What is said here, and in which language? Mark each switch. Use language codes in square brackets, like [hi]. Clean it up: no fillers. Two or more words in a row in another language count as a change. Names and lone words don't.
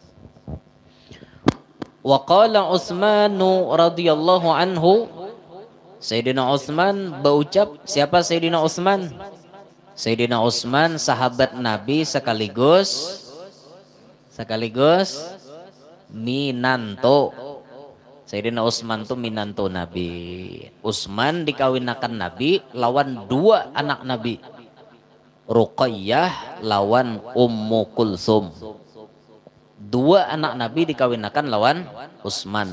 [ar] وقال عثمان رضي الله عنه, [id] Sayyidina Utsman berucap, siapa Sayyidina Utsman? Sayyidina Utsman sahabat Nabi sekaligus minanto. [bjn] Sayyidina Utsman tuh minanto Nabi. Utsman dikawinakan Nabi lawan dua anak Nabi. Ruqayyah lawan Ummu Kulsum. Dua anak Nabi dikawinakan lawan Utsman.